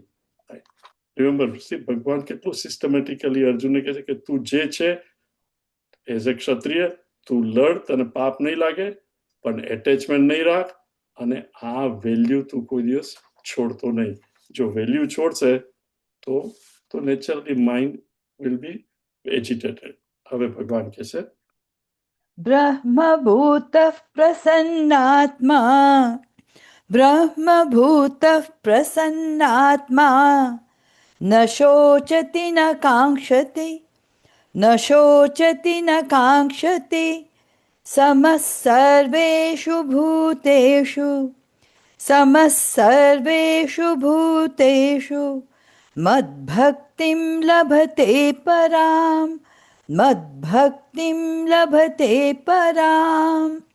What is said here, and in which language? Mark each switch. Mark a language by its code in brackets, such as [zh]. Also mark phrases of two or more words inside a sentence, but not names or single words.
[gu] રિમેમ્બર, ભગવાન કેટલું સિસ્ટમેટિકલી અર્જુનને કહે છે કે તું જે છે [en] as a [gu] ક્ષત્રિય તું લડ, તને પાપ નહીં લાગે, પણ એટેચમેન્ટ નહીં રાખ, અને આ વેલ્યુ તું કોઈ દિવસ છોડતો નહીં. જો વેલ્યુ છોડશે તો [en] naturally mind will be agitated. [gu] હવે ભગવાન કહે છે [sa] ब्रह्मभूतः प्रसन्नात्मा ब्रह्मभूतः प्रसन्नात्मा न शोचति न काङ्क्षति न शोचति न काङ्क्षति समः सर्वेषु भूतेषु समः सर्वेषु भूतेषु मद्भक्तिं लभते पराम् मद्भक्तिं लभते पराम्